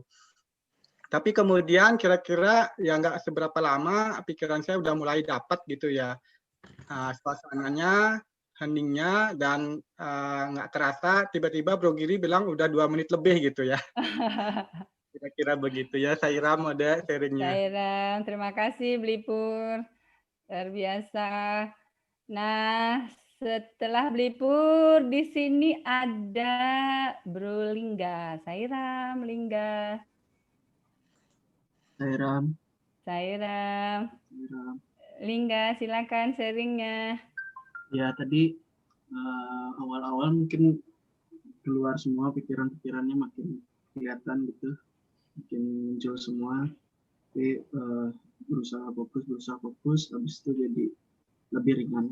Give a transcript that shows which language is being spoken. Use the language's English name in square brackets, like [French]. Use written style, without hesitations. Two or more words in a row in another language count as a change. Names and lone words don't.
[Indonesian] Tapi kemudian kira-kira ya nggak seberapa lama pikiran saya udah mulai dapat gitu ya suasananya, heningnya, dan nggak terasa tiba-tiba Bro Giri bilang udah 2 menit lebih gitu ya. Kira-kira begitu ya, Sairam ada sharingnya. Sairam, terima kasih Beli Pur. Luar biasa. Nah, setelah Beli Pur, di sini ada Bro Lingga. Sairam, Lingga. Sairam. Lingga, silakan sharingnya. Ya, tadi awal-awal mungkin keluar semua pikiran-pikirannya makin kelihatan gitu, makin muncul semua. Tapi berusaha fokus, habis itu jadi lebih ringan.